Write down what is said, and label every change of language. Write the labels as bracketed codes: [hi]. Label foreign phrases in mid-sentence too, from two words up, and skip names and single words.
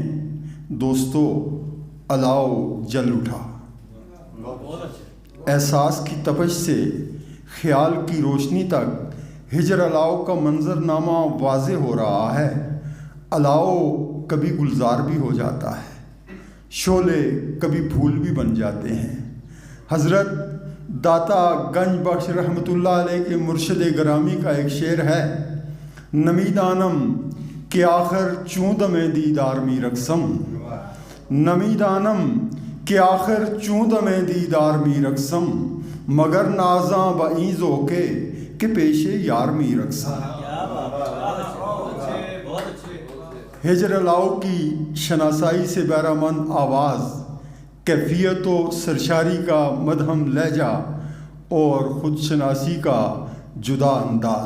[ur] دوستو، الاؤ جل اٹھا، احساس کی تپش سے خیال کی روشنی تک ہجر الاؤ کا منظرنامہ واضح ہو رہا ہے۔ الاؤ کبھی گلزار بھی ہو جاتا ہے، شعلے کبھی پھول بھی بن جاتے ہیں۔ حضرت داتا گنج بخش رحمۃ اللہ علیہ کے مرشد گرامی کا ایک شعر ہے، [fa] نمی دانم کہ آخر چوں دمِ دیدار می رقصم، نمی دانم کہ آخر چوں دمِ دیدار می رقصم، مگر نازاں بعیزو کے کہ پیش یار می رقصم۔ [ur] ہجر الاؤ کی شناسائی سے بہرامند آواز، کیفیت و سرشاری کا مدہم لہجہ اور خود شناسی کا جدا انداز۔